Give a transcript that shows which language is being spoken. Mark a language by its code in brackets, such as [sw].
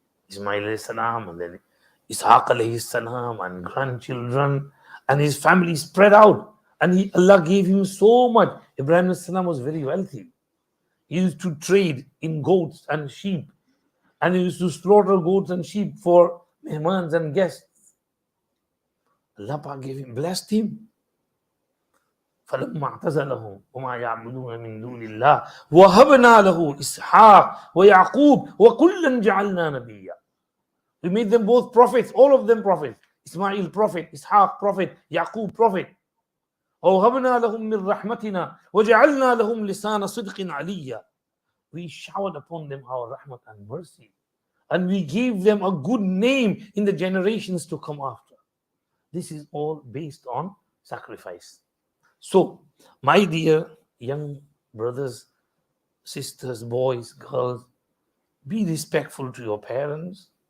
[en] Ismail alayhi salam and then Ishaq alayhi salam and grandchildren, and his family spread out. And Allah gave him so much. Ibrahim alayhi salam was very wealthy. He used to trade in goats and sheep. And he used to slaughter goats and sheep for mehmans and guests. Allah Pak blessed him. [ar] فلما اعتزلهم وما يعبدون من دون الله وهبنا له إسحاق ويعقوب وكلا جعلنا نبيا. [en] We made them both prophets, all of them prophets. Ismail prophet, Ishaq prophet, Yaqub prophet. [ar] ووهبنا لهم من رحمتنا وجعلنا لهم لسان صدق عليا. [en] We showered upon them our rahmat and mercy, and we gave them a good name in the generations to come after. This is all based on sacrifice. So, my dear young brothers, sisters, boys, girls, be respectful to your parents.